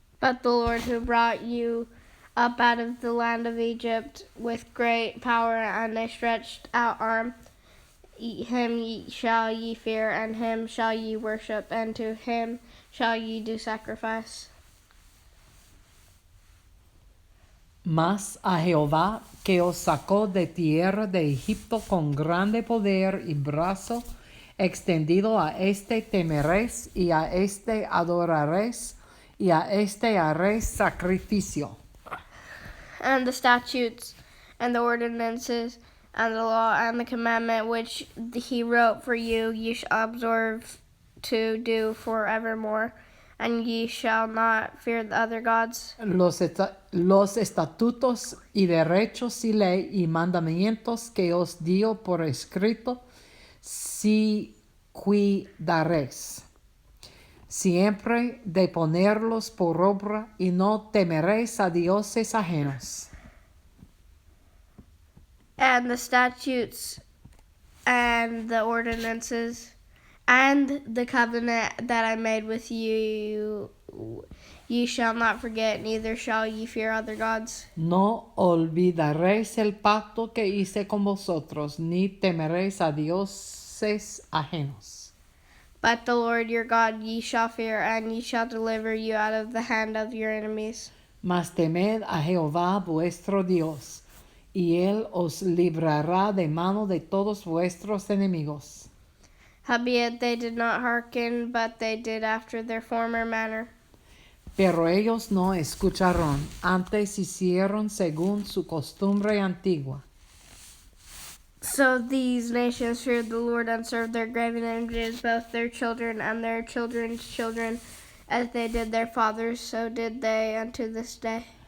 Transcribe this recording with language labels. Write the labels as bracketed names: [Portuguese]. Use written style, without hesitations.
[English] But the Lord who brought you up out of the land of Egypt with great power and a stretched out arm, him shall ye fear, and him shall ye worship, and to him shall ye do sacrifice. [Spanish] Mas a Jehová, que os sacó de tierra de Egipto con grande poder y brazo extendido, a este temeréis, y a este adoraréis, y a este haréis sacrificio. [English] And the statutes, and the ordinances, and the law, and the commandment which he wrote for you, ye shall observe to do for evermore, and ye shall not fear the other gods. [Spanish] Los estatutos y derechos y ley y mandamientos que os dio por escrito, si cuidaréis. Siempre de ponerlos por obra, y no temeréis a dioses ajenos. [English] And the statutes, and the ordinances, and the covenant that I made with you, ye shall not forget, neither shall ye fear other gods. [Spanish] No olvidaréis el pacto que hice con vosotros, ni temeréis a dioses ajenos. [English] But the Lord your God ye shall fear, and ye shall deliver you out of the hand of your enemies. [Spanish] Mas temed a Jehová vuestro Dios, y él os librará de mano de todos vuestros enemigos. [English] Howbeit they did not hearken, but they did after their former manner. [Spanish] Pero ellos no escucharon, antes hicieron según su costumbre antigua. [English] So these nations feared the Lord and served their graven images, both their children and their children's children, as they did their fathers, so did they unto this day.